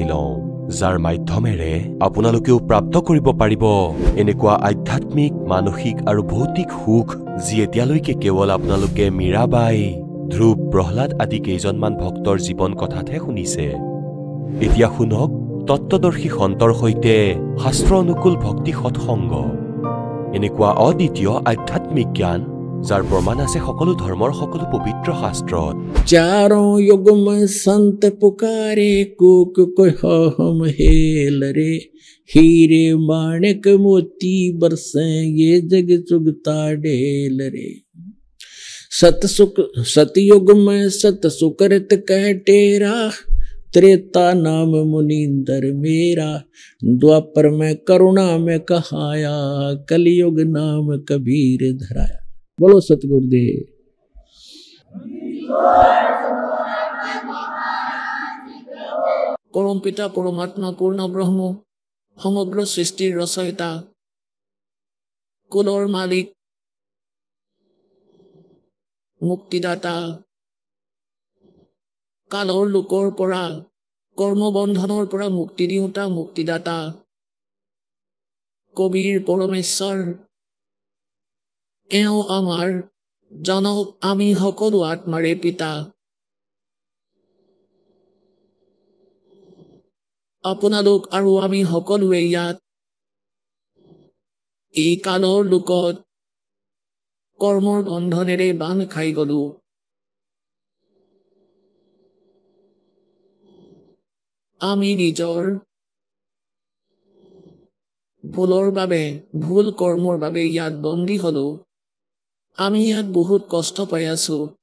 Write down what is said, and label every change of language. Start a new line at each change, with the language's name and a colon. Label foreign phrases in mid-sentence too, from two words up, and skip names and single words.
Assamese: লওঁ যাৰ মাধ্যমেৰে আপোনালোকেও প্ৰাপ্ত কৰিব পাৰিব এনেকুৱা আধ্যাত্মিক মানসিক আৰু ভৌতিক সুখ যি এতিয়ালৈকে কেৱল আপোনালোকে মীৰাবাই ধ্ৰুৱ প্ৰহ্লাদ আদি কেইজনমান ভক্তৰ জীৱন কথাতহে শুনিছে এতিয়া শুনক তত্ত্বদৰ্শী সন্তৰ সৈতে শাস্ত্ৰ অনুকূল ভক্তি সৎসংগ এনেকুৱা অদ্বিতীয় আধ্যাত্মিক জ্ঞান যাৰ প্ৰমাণ আছে সকলো ধৰ্মৰ সকলো পবিত্ৰ শাস্ত্ৰত
Hindi: चारों युग में संत पुकारे कोक हम हेल रे हीरे माणिक मोती बरसे ये जग चुगता ढेल रे सतयुग में सत सुकृत कह टेरा त्रेता नाम मुनींदर मेरा द्वापर में करुणा में कहाया कलयुग नाम कबीर धराया बोलो सतगुरुदेव
Assamese: পৰম পিতা পৰমাত্মা পূৰ্ণ ব্ৰহ্ম সমগ্ৰ সৃষ্টিৰ ৰচয়িতা কুলৰ মালিক মুক্তিদাতা কালৰ লোকৰ পৰা কৰ্মবন্ধনৰ পৰা মুক্তি দিওঁতা মুক্তিদাতা কবীৰ পৰমেশ্বৰ এওঁ আমাৰ জনক আমি সকলো আত্মাৰে পিতা আপোনালোক আৰু আমি সকলোৱে ইয়াত এই কালৰ লোকত কৰ্মৰ বন্ধনেৰে বান্ধ খাই গলো আমি নিজৰ ভুলৰ বাবে ভুল কৰ্মৰ বাবে ইয়াত বন্দী হলো আমি ইয়াত বহুত কষ্ট পাই আছো